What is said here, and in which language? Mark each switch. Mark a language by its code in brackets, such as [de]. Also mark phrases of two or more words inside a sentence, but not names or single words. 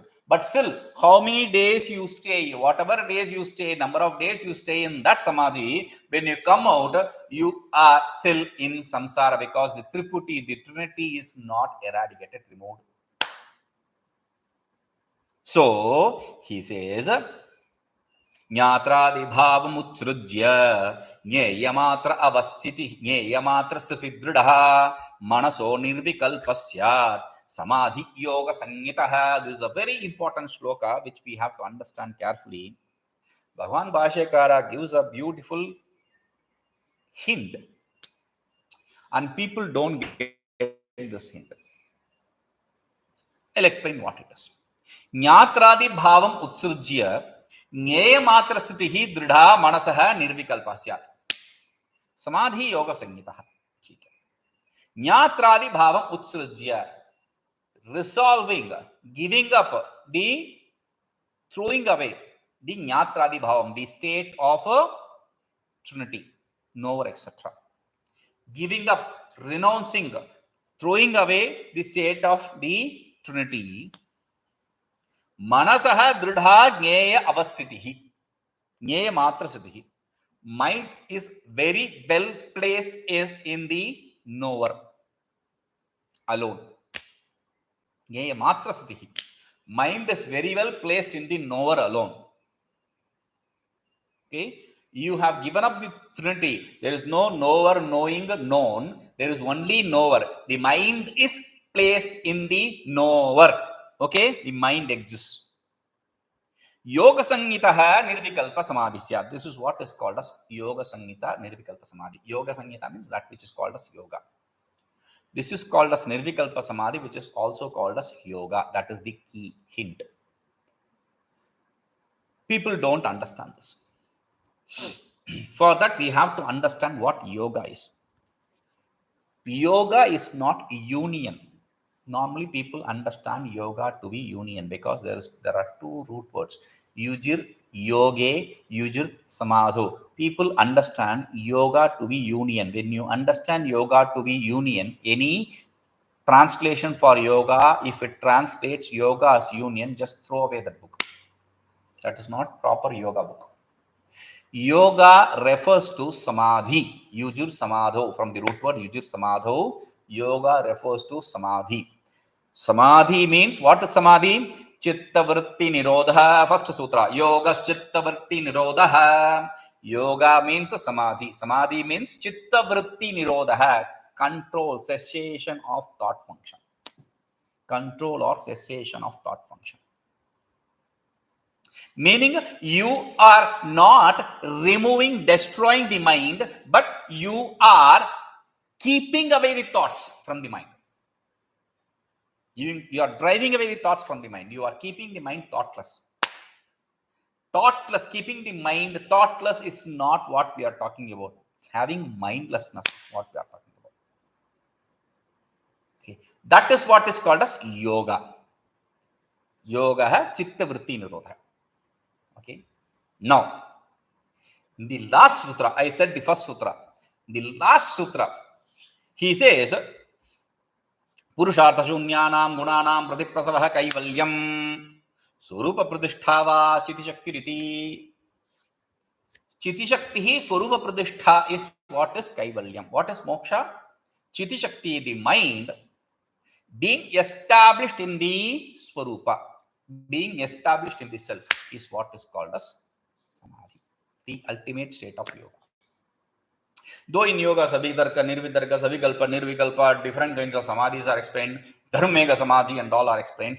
[en] But still, how many days you stay, whatever days you stay, number of days you stay in that samadhi, when you come out, you are still in samsara, because the tripuṭī, the Trinity, is not eradicated, removed. So, he says, [sa] jñātrādibhāvamutsṛjya jñeyamātrasthitirdṛḍhā manaso nirvikalpasyat samādhiḥ yoga sanyitah. [en] This is a very important shloka which we have to understand carefully. Bhagavan Bhāshyakara gives a beautiful hint, and people don't get this hint. I'll explain what it is. [sa] jñātrādibhāvamutsṛjya jñeyamātrasthitirdṛḍhā manasah nirvikalpasyat samādhiḥ yoga sanyitah. jñātrādibhāvamutsṛjya, [en] resolving, giving up, the throwing away the jñātrādibhāvam, the state of a Trinity, knower, etc. Giving up, renouncing, throwing away the state of the Trinity. [sa] Manasah dridha jñeye avasthitiḥ, jñeyamātrasthitiḥ. [en] Mind is very well placed is in the knower alone. [sa] Jñeyamātrasthitiḥ. [en] Mind is very well placed in the knower alone. Okay. You have given up the Trinity. There is no knower, knowing, known. There is only knower. The mind is placed in the knower. Okay, the mind exists. [sa] Yoga sanyitah nirvikalpa samadhiḥ. [en] This is what is called as [sa] yoga sanyita nirvikalpa samadhi. Yoga sanyita [en] means that which is called as yoga. This is called as [sa] nirvikalpa samadhi, [en] which is also called as yoga. That is the key hint. People don't understand this. For that, we have to understand what yoga is. Yoga is not union. Normally, people understand yoga to be union because there are two root words: [sa] yujir, yoge, yujir, samadho. [en] People understand yoga to be union. When you understand yoga to be union, any translation for yoga, if it translates yoga as union, just throw away that book. That is not proper yoga book. Yoga refers to samadhi, [sa] yujir samadho, [en] from the root word [sa] yujir samadho. [en] Yoga refers to samadhi. Samadhi means, what is samadhi? [sa] Cittavṛtti nirodha. [en] First sutra. [sa] Yogas cittavṛtti nirodha. [en] Yoga means samadhi. Samadhi means [sa] cittavṛtti nirodha. [en] Control, cessation of thought function. Control or cessation of thought function. Meaning you are not removing, destroying the mind, but you are keeping away the thoughts from the mind. You are driving away the thoughts from the mind. You are keeping the mind thoughtless. Thoughtless, keeping the mind thoughtless is not what we are talking about. Having mindlessness is what we are talking about. Okay. That is what is called as yoga. [sa] Yoga hai cittavṛtti nirodha. [en] Okay. Now, in the last sutra, I said the first sutra. The last sutra, he says, [sa] पुरुषार्थशून्यानां गुणानां प्रतिप्रसवः कैवल्यं स्वरूपप्रतिष्ठा वा चितिशक्तिरिति. [en] Chitishakti, [sa] Swarupa Pradishtha [en] is what is Kaivalyam. What is Moksha? Chitishakti, the mind, being established in the Swarupa, being established in the self, is what is called as Samadhi, the ultimate state of yoga. Though in yoga, [sa] savikalpa, nirvikalpa, savikalpa, nirvikalpa, [en] different kinds of samadhis are explained, [sa] dharmega samadhi [en] and all are explained.